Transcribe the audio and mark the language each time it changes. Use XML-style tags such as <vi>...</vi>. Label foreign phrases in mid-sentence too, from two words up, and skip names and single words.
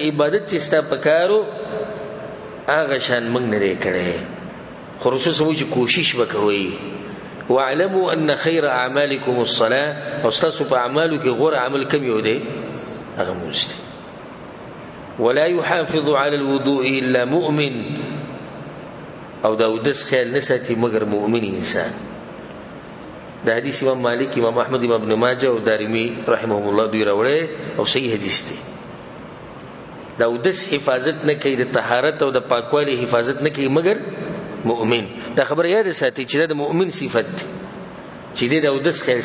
<ps>عبادت چې ستا پکارو هغه شان موږ نه لري کړي خو رسول سمو چې کوشش وکوي</ps> <ar>واعلموا ان خير اعمالكم الصلاه</ar> <ps>او تاسو په اعمالو کې غوړ عمل کم یو دی هغه موست</ps> <ar>ولا يحافظ على الوضوء الا مؤمن</ar> <ps>او دا ودس خیال نساتي مگر مؤمن انسان دا حدیث امام مالک امام احمد امام ابن ماجه او دارمی</ps> <ar>رحمهم الله</ar> <ps>دوی راوړي او صحیح حدیث دی دا ودس حفاظت نه کوي د طهارت او د پاکوالي حفاظت نه کوي مگر مؤمن دا خبر یاد ساتي چې د مؤمن صفت چې د ودس خیال</ps>